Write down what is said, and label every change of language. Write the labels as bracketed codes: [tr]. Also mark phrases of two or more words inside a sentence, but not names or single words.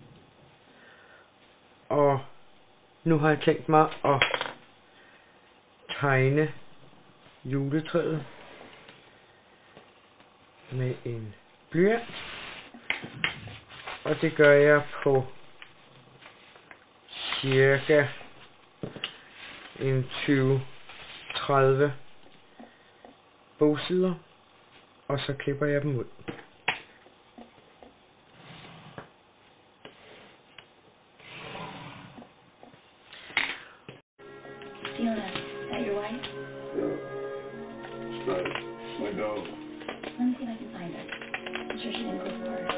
[da] Og nu har jeg tænkt mig at tegne juletræet med en blyant. Og det gør jeg på cirka en 20-30 bogsider, og så klipper jeg dem ud. [en] Fiona, is that your wife? Yeah. It's my dog. Let me see if I can find her. I'm sure she didn't go for her.